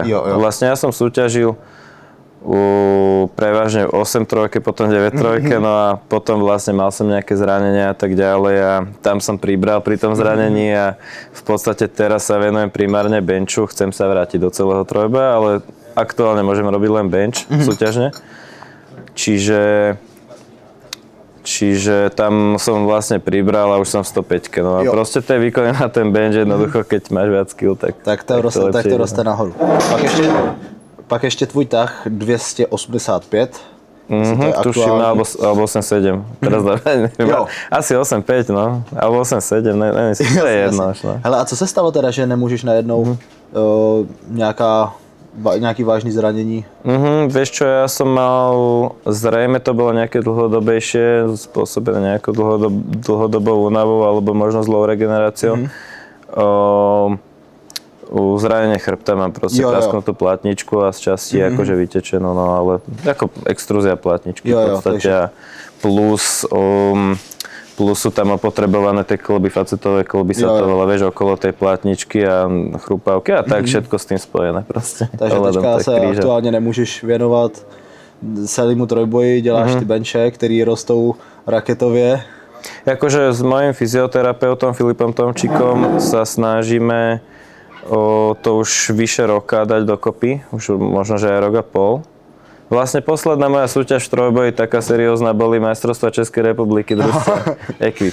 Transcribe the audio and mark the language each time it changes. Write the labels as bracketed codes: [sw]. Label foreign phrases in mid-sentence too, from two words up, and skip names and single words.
[sk] Vlastne ja som súťažil prevažne 8-3, potom 9-3, no a potom vlastne mal som nejaké zranenia a tak ďalej a tam som pribral pri tom zranení a v podstate teraz sa venujem primárne benchu, chcem sa vrátiť do celého trojboja, ale aktuálne môžem robiť len bench súťažne. Čiže tam som vlastne pribral a už som v 105. No a proste tie výkony na ten bench jednoducho, keď máš viac skill, tak [cs] to roste nahoru. Pak ještě tvůj tah 285. [sk] Tuším, alebo 8,7. Teraz neviem. Asi 8,5, no. Alebo 8,7, neviem si, to je jedno. [cs] Hele, a co se stalo teda, že nemůžeš najednou nějaká Nejaké vážne zranení? [sk] Vieš čo, ja som mal, zrejme to bolo nejaké dlhodobejšie, spôsobené nejakou dlhodobou únavou alebo možno zlou regeneráciou. Zranenie chrbta mám proste prasknutú platničku a z časti akože vytečenú, no ale ako extrúzia platničky v podstate plus sú tam opotrebované tie klby, facetové klby sa to volá, vieš, okolo tej platničky a chrupavky a tak všetko s tým spojené proste. [cs] Takže teďka se aktuálně nemůžeš věnovat celému trojboji, děláš ty benče, který rostou raketově. [sk] Akože s mojím fyzioterapeutom Filipom Tomčíkom sa snažíme to už vyše roka dať dokopy, už možno, že aj rok a pol. Vlastne posledná moja súťaž v trojboji, taká seriózna, boli majstrovstvá Českej republiky družstva Equip.